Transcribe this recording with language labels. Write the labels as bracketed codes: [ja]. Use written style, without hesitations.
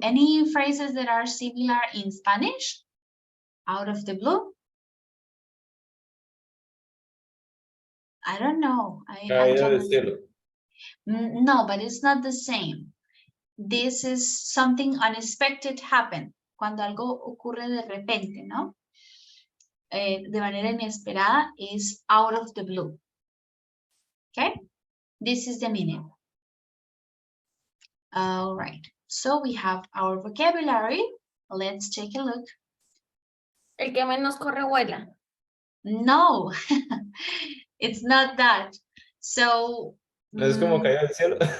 [en] Any phrases that are similar in Spanish? Out of the blue? I don't know. [es] Caído del cielo. [en] No, but it's not the same. This is something unexpected happen. [es] Cuando algo ocurre de repente, ¿no? De manera inesperada [en] is out of the blue. Okay? This is the meaning. All right. So we have our vocabulary. Let's take a look. [es] El que menos corre vuela. [en] No, it's not that. So. [es] No es como caído del cielo.